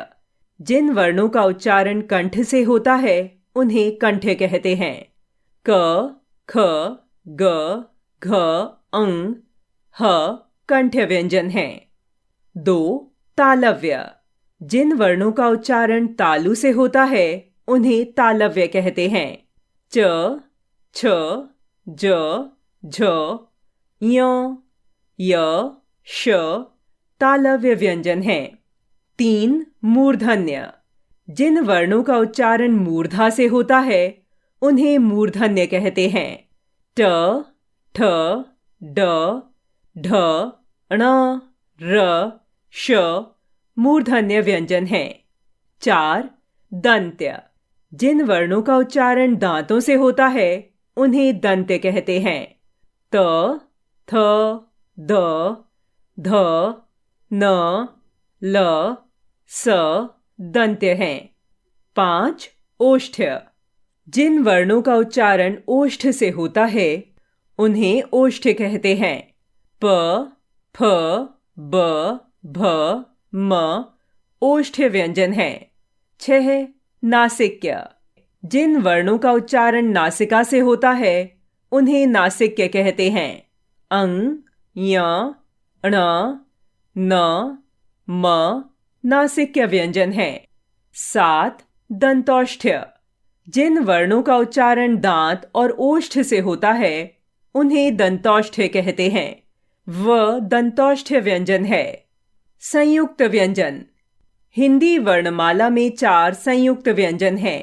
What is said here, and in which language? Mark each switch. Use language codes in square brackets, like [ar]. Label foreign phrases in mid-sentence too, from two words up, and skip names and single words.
[hi] जिन वर्णों का उच्चारण कंठ से होता है, उन्हें कंठ्य कहते हैं। क, ख, ग, घ, अंग, ह कंठ्य व्यंजन हैं। 2. तालव्य। जिन वर्णों का उच्चारण तालु से होता है, उन्हें तालव्य कहते हैं। च, छ, ज, झ, ञ, य, श तालव्य व्यंजन हैं। 3. मूर्धन्य। जिन वर्णों का उच्चारण मूर्धा से होता है, उन्हें मूर्धन्य कहते हैं। ट, ठ, ड, ढ, ण, र, श मूर्धन्य व्यंजन हैं। 4. दंत्य। जिन वर्णों का उच्चारण दांतों से होता है उन्हें दंत्य कहते हैं। त, थ, द, ध, न, ल, स दंत्य हैं। 5 ओष्ठ्य। जिन वर्णों का उच्चारण ओष्ठ से होता है उन्हें ओष्ठ्य कहते हैं। प, फ, ब, भ, म ओष्ठ्य व्यंजन हैं। 6 नासिक्य। जिन वर्णों का उच्चारण नासिका से होता है उन्हें नासिक्य कहते हैं। अंग, य, ण, न, म नासिक्य व्यंजन हैं। 7 दंतौष्ठ्य। जिन वर्णों का उच्चारण दांत और ओष्ठ से होता है उन्हें दंतौष्ठ्य कहते हैं। व दंतौष्ठ्य व्यंजन है। संयुक्त व्यंजन। हिंदी वर्णमाला में 4 संयुक्त व्यंजन हैं।